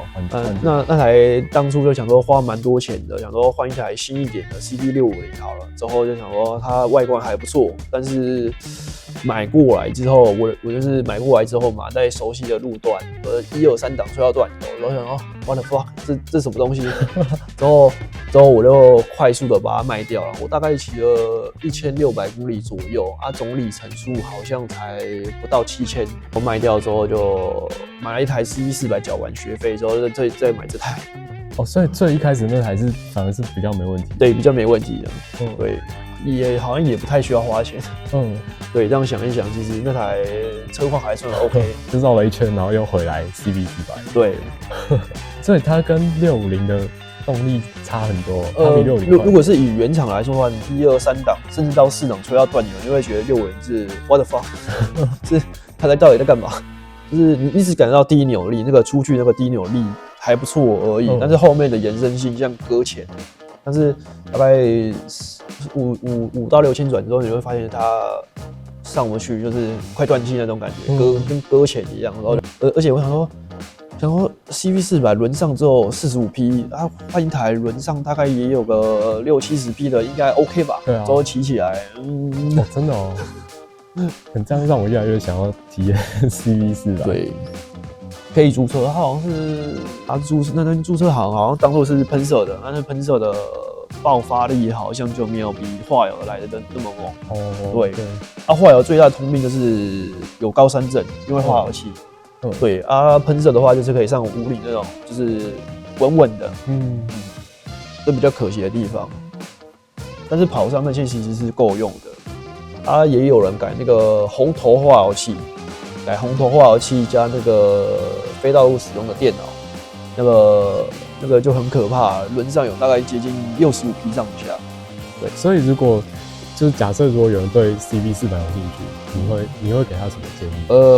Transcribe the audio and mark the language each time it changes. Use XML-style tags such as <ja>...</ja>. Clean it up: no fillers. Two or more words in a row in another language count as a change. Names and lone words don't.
<zh>那台當初就想說花蠻多錢的，想說換一台新一點的 CB650好了，之後就想說它外觀還不錯，但是買過來之後，我就是買過來之後嘛，在熟悉的路段，1、2、3檔吹到斷頭，然後想說</zh> <en>what the fuck，</en> <zh>這什麼東西？之後我就快速的把它賣掉了。我大概騎了1600公里左右啊，總里程數好像才不到7000。我賣掉之後就買了一台 CB400，繳完學費之後再買這台。所以最一開始那台反而是比較沒問題。對，比較沒問題的。對，也好像也不太需要花錢。對，這樣想一想，其實那台車況還算 OK，就繞了一圈，然後又回來 CB400。對，所以它跟650的動力差很多。它比650快。如果是以原廠來說的話，你1、2、3檔，甚至到4檔吹到斷油，你會覺得650是</zh> <en>what the fuck，</en> <zh>是它到底在幹嘛？就是你一直感覺到低扭力，那個出去那個低扭力還不錯而已，但是後面的延伸性像擱淺， 但是大概5到6千轉之後，你會發現它上不去，就是快斷氣那種感覺，跟擱淺一樣。然後而且我想說 CV400輪上之後45匹，啊換一台輪上大概也有個60-70匹的，應該 OK 吧？對啊，之後騎起來，真的哦。很這樣讓我越來越想要體驗 CV400。對，可以註冊，它好像是那邊註冊好像當做是噴射的，但是噴射的爆發力好像就沒有比化油來的那麼猛。对，化油最大的通病就是有高山症，因為化油器。对啊，噴射的話就是可以上5里那種，就是穩穩的。這比較可惜的地方。但是跑上那些其實是夠用的。也有人改那個紅頭化油器，改紅頭化油器加那個非道路使用的電腦，那個就很可怕，輪上有大概接近65匹上下。对，所以如果就是假設如果有人對 CV400 有興趣，你會給他什麼建議？</zh>